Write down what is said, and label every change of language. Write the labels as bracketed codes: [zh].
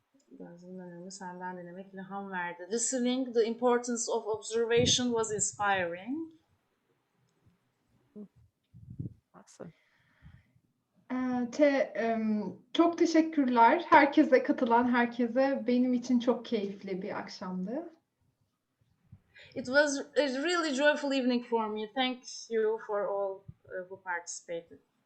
[tr] Biraz önemli, senden dinlemek ilham verdi. [en] Listening, the importance of observation was inspiring. Awesome. [tr] Çok teşekkürler. Herkese katılan herkese, benim için çok keyifli bir akşamdı. [en] It was a really joyful evening for me. Thank you for all who participated.